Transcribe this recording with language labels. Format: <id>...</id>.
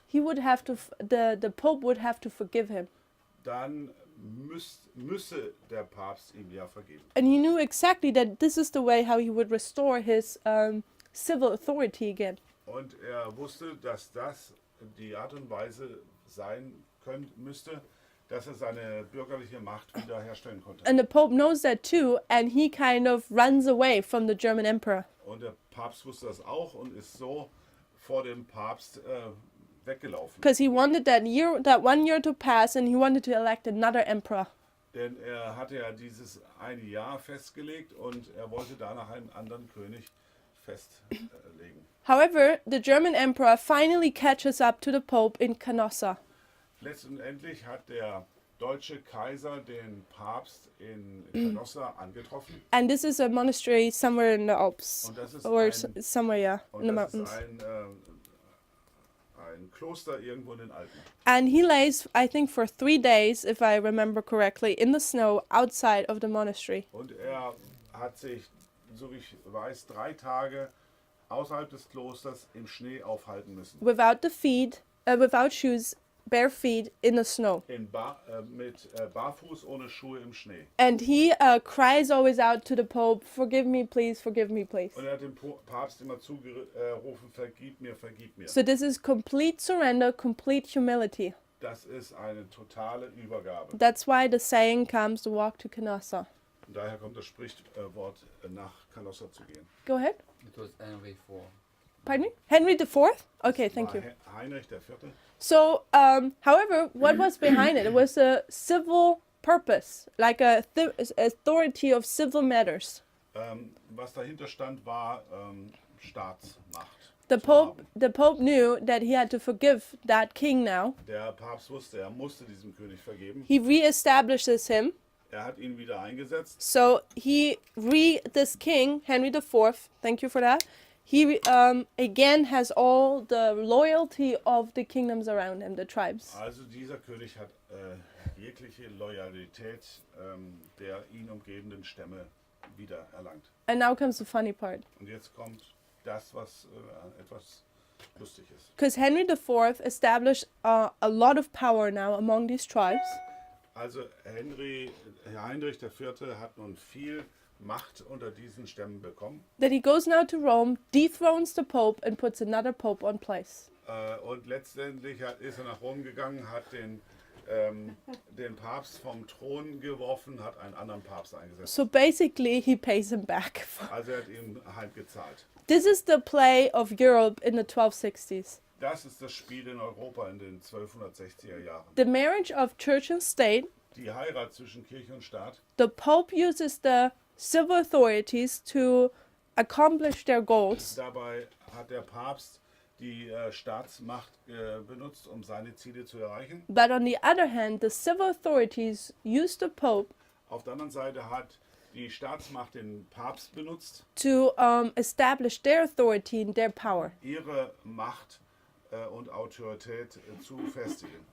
<en>he would have to the Pope would have to forgive him.</en> <de>dann müsse der Papst ihm ja vergeben.</de> <en>And he knew exactly that this is the way how he would restore his civil authority again.</en> <de>Und er wusste, dass das die Art und Weise sein müsste, dass er seine bürgerliche Macht wiederherstellen konnte.</de> <en>And the Pope knows that too, and he kind of runs away from the German emperor.</en> <de>Und der Papst wusste das auch und ist so vor dem Papst weggelaufen.</de> <en>Because he wanted that 1 year to pass, and he wanted to elect another emperor.</en> <de>Denn er hatte ja dieses eine Jahr festgelegt und er wollte danach einen anderen König festlegen.</de> <en>However, the German emperor finally catches up to the Pope in Canossa.</en> <de>Letztendlich hat der deutsche Kaiser den Papst in Canossa angetroffen.</de> <en>And this is a monastery somewhere in the Alps.</en> <de>Und das ist</de> <en>Or</en> <de>ein,</de> <en>somewhere, yeah, in the</en> <de>und das</de> <en>mountains.</en> <de>ist ein Kloster irgendwo in den Alpen.</de> <en>And he lays, I think, for 3 days, if I remember correctly, in the snow outside of the monastery.</en> <de>Und er hat sich, so wie ich weiß, 3 Tage außerhalb des Klosters im Schnee aufhalten müssen.</de> <en>Without shoes, bare feet in the snow.</en> <de>Mit Barfuß ohne Schuhe im Schnee.</de> <en>And he cries always out to the Pope, forgive me, please, forgive me, please.</en> <de>Und er hat dem Papst immer zugerufen, vergib mir, vergib mir.</de> <en>So this is complete surrender, complete humility.</en> <de>Das ist eine totale Übergabe.</de> <en>That's why the saying comes to walk to Canossa.</en> <de>Und daher kommt das Sprichwort, nach Canossa zu gehen.</de> <en>Go ahead. It was Henry IV. Pardon me? Henry IV? Okay, thank you.</en> <de>Heinrich IV.</de> <en>So, however, what was behind it? It was a civil purpose, like a authority of civil matters.</en> <de>Was dahinter stand, war Staatsmacht.</de> <en>The Pope knew that he had to forgive that king now.</en> <de>Der Papst wusste, er musste diesem König vergeben.</de> <en>He reestablishes him.</en> <de>Er hat ihn wieder eingesetzt.</de> <en>So this king, Henry IV, thank you for that, he again has all the loyalty of the kingdoms around him, the tribes.</en> <de>Also dieser König hat jegliche Loyalität der ihn umgebenden Stämme wieder erlangt.</de> <en>And now comes the funny part.</en> <de>Und jetzt kommt das, was etwas lustig ist.</de> <en>Because Henry IV established a lot of power now among these tribes.</en> <de>Also Heinrich IV. Hat nun viel Macht unter diesen Stämmen bekommen.</de> <en>That he goes now to Rome, dethrones the Pope and puts another Pope on place.</en> <de>Und letztendlich ist er nach Rom gegangen, hat den Papst vom Thron geworfen, hat einen anderen Papst eingesetzt.</de> <en>So basically he pays him back.</en> <de>Also er hat ihm heimgezahlt.</de> <en>This is the play of Europe in the 1260s.</en> <de>Das ist das Spiel in Europa in den 1260er Jahren.</de> <en>The marriage of church and state.</en> <de>Die Heirat zwischen Kirche und Staat.</de> <en>The Pope uses the civil authorities to accomplish their goals.</en> <de>Dabei hat der Papst die Staatsmacht benutzt, um seine Ziele zu erreichen.</de> <en>But on the other hand, the civil authorities use the Pope.</en> <de>Auf der anderen Seite hat die Staatsmacht den Papst benutzt,</de> <en>to establish their authority and their power.</en> <de>ihre Macht und Autorität zu festigen.</de>